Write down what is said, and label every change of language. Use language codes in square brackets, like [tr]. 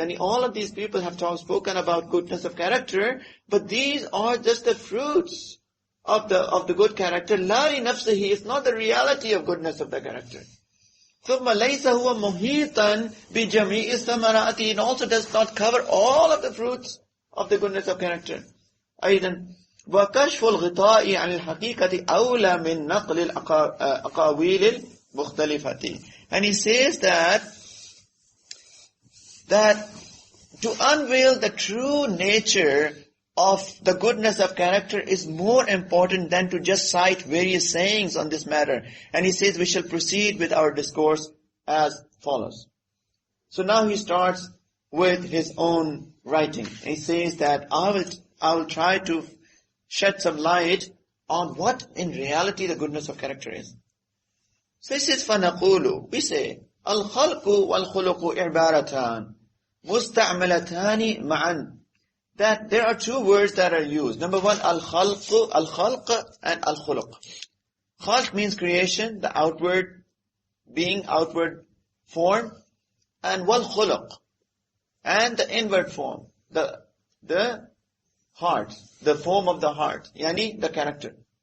[en] And all of these people have spoken about goodness of character, but these are just the fruits of the good character. [ar] لَا لِنَفْسِهِ, [en] it's not the reality of goodness of the character. [ar] ثُمَّ لَيْسَ هُوَ مُحِيطًا بِجَمِيعِ الثَّمَرَاتِ. [en] It also does not cover all of the fruits of the goodness of character. [ar] أيضا وَكَشْفُ الْغِطَاءِ عَنِ الْحَقِيقَةِ أَوْلَى مِنْ نَقْلِ الْأَقَاوِيلِ الْمُخْتَلِفَةِ. [en] And he says that that to unveil the true nature of the goodness of character is more important than to just cite various sayings on this matter. And he says we shall proceed with our discourse as follows. So now he starts with his own writing. He says that I will try to shed some light on what in reality the goodness of character is. So he says, [ar] فَنَقُولُ, [en] we say, [ar] الْخَلْقُ وَالْخُلُقُ إِعْبَارَتان مُسْتَعْمَلَتَانِ مَعًا. [en] That there are two words that are used. Number one, al-khalq and al-khuluq. Khalq means creation, the outward being, outward form, and wal-khuluq, and the inward form, the heart, the form of the heart, yani the character.